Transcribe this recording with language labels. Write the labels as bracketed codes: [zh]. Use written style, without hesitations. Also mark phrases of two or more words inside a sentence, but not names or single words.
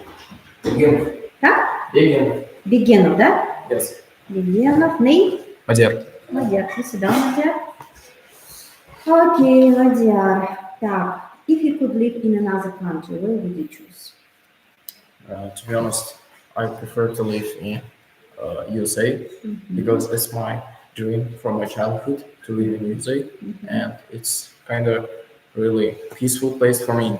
[en] Begin. [ru] Как? [en] Begin. [ru] Бегенов, да? [en] Yes. Бегенов. Name? [ru] Мадер. Мадяр. Ты сюда, Мадяр. Okay, Мадяр. Так, [en] if you could live in another country, where would you choose? To be honest, I prefer to live in USA because it's my dream from my childhood to live in USA, and it's kind of really peaceful place for me.